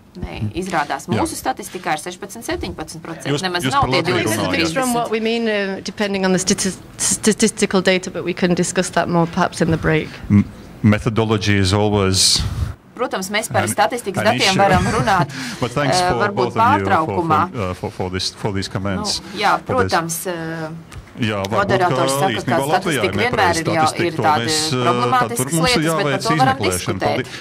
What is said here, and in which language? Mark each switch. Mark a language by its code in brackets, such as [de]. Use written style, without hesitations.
[lv] Nē, izrādās mūsu statistikā ir 16-17%. Nemaz nav tie 20-30%. [en] From what we mean, depending on the statistical data, but we can discuss that more perhaps in the break. Methodology is always... [lv] Protams, mēs par statistikas datiem varam runāt varbūt pārtraukumā. [en] For these comments. [lv] Jā, protams... Jā, moderators saka, ka statistika vienmēr ir tāda problemātiskas lietas, bet par to varam diskutēt.